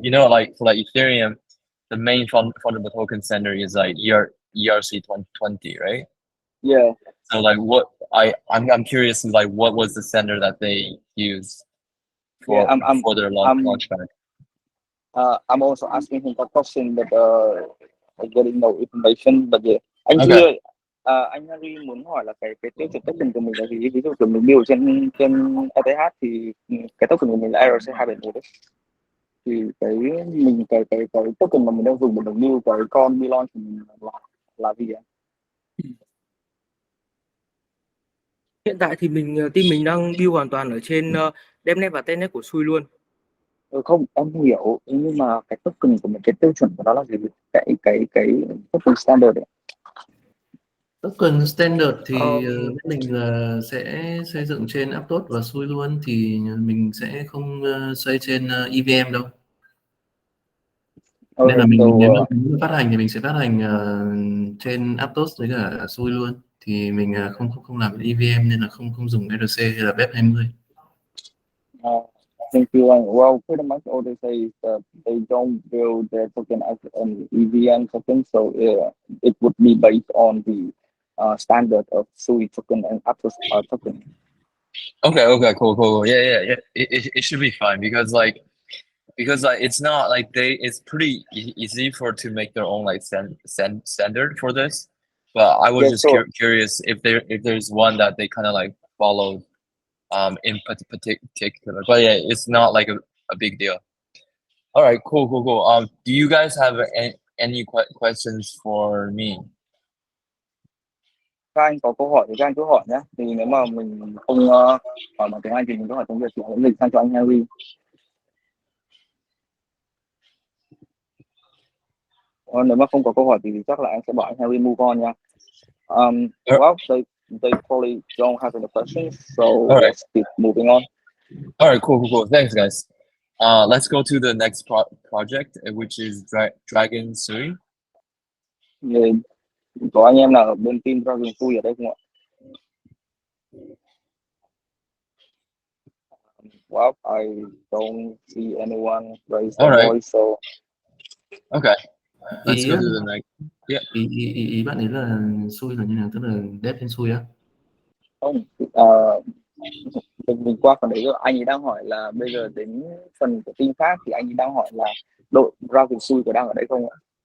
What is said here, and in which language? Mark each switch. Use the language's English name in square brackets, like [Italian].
[English] You know, like for like Ethereum, the main fundamental token standard is like ERC 2020, right? Yeah. So like I'm curious like what was the standard that they used Yeah, for their launch pad? I'm also asking him that question, but getting no information. But yeah, anh Duy Okay. [Vietnamese] ơi, anh Henry muốn hỏi là cái tiêu chuẩn token của mình là gì? Ví dụ kiểu mình build trên ETH thì cái token của mình là ERC 271 đấy. Thì cái token mà mình đang dùng để mình build cái con Milon thì mình là gì ạ? Hiện tại thì team mình đang build hoàn toàn ở trên Devnet và Testnet của Sui luôn. Không, em hiểu, nhưng mà cái token của mình, cái tiêu chuẩn của nó là gì? Cái token standard ấy. Token standard thì bên mình là sẽ xây dựng trên Aptos và Sui luôn, thì mình sẽ không xây trên EVM đâu. Nên là nếu mà phát hành thì mình sẽ phát hành trên Aptos với cả Sui luôn, thì mình không làm EVM nên là không dùng RC hay là BEP20. [English] Thank you. Well, pretty much all they say is that they don't build their token as an EVM token, so it would be based on the standard of Sui token and Aptos token. Okay, cool. Yeah. It should be fine because like it's not like it's pretty easy to make their own like standard for this. But I was Yeah, just sure. curious if there's one that they kind of like followed in particular. But yeah, it's not like a big deal. All right, cool. Do you guys have any questions for me? [Vietnamese] Các anh có câu hỏi thì các anh cứ hỏi nhé. Thì nếu mà mình không hỏi bằng tiếng Anh thì mình có hỏi tiếng Việt thì hãy dịch sang cho anh Henry. Nếu mà không có câu hỏi thì chắc là anh sẽ bảo anh Henry [English] move on [Vietnamese] nha. [English] Well, they probably don't have any questions, so let's keep moving on. All right, cool. Thanks, guys. Let's go to the next project, which is Dragon Sui. [Vietnamese] Có anh em nào ở bên team Dragon Sui ở đây không ạ? [English] Well, I don't see anyone raise their voice, so. Okay. Let's go to the next. Yeah. [Vietnamese] Ý bạn ấy là Sui là như nào, tức là dev trên Sui á? Không, mình qua phần đấy rồi. Anh ấy đang hỏi là bây giờ đến phần của team khác thì anh ấy đang hỏi là đội Dragon Sui có đang ở đây không ạ?